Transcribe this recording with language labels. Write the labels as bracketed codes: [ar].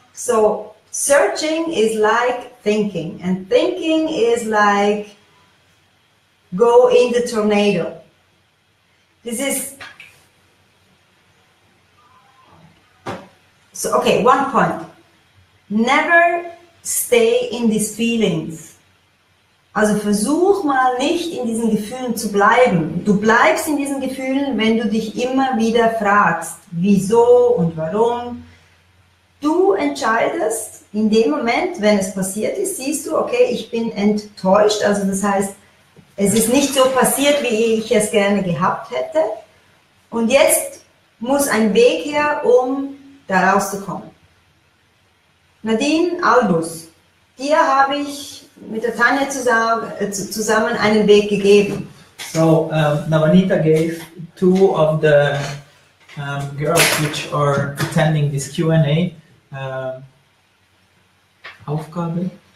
[en] So searching is like thinking, and thinking is like go in the tornado. This is so okay, one point. Never stay in these feelings. [de] Also versuch mal nicht in diesen Gefühlen zu bleiben. Du bleibst in diesen Gefühlen, wenn du dich immer wieder fragst, wieso und warum. Du entscheidest in dem Moment, wenn es passiert ist, siehst du, okay, ich bin enttäuscht. Also das heißt, es ist nicht so passiert, wie ich es gerne gehabt hätte. Und jetzt muss ein Weg her, um da rauszukommen. Nadine Albus, dir habe ich mit der Tanja zusammen einen Weg gegeben. [en] So Navanita gave two of the girls which are attending this Q&A Aufgabe.